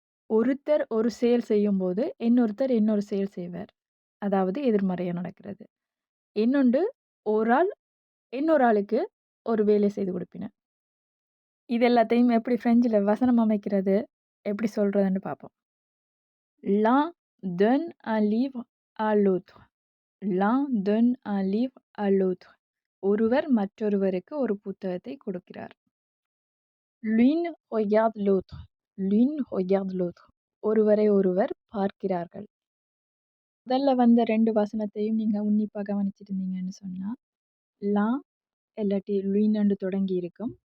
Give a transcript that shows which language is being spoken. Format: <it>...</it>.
<ta>ஒருத்தர் ஒரு செயல் செய்யும்போது, இன்னொருத்தர் இன்னொரு செயல் செய்வார். அதாவது எதிர்மறையா நடக்கிறது. இன்னொன்று ஒரு ஆள் இன்னொரு ஆளுக்கு ஒரு வேலை செய்து கொடுப்பின. இது எல்லாத்தையும் எப்படி ஃப்ரெஞ்சுல வசனம் அமைக்கிறது, எப்படி சொல்றதுன்னு பார்ப்போம்.</ta> <fr>L'un donne un livre à l'autre. L'un donne un livre à l'autre.</fr> <ta>ஒருவர் மற்றொருவருக்கு ஒரு புத்தகத்தை கொடுக்கிறார்.</ta> <fr>L'une regarde l'autre. L'une regarde l'autre.</fr> <ta>ஒருவரை ஒருவர் பார்க்கிறார்கள். முதல்ல வந்த 2 வசனத்தையும் நீங்க உன்னிப்பா கவனிச்சிருந்தீங்கன்னு சொன்னா, லா இல்லாட்டி லுயின்னு தொடங்கி இருக்கும்.</ta>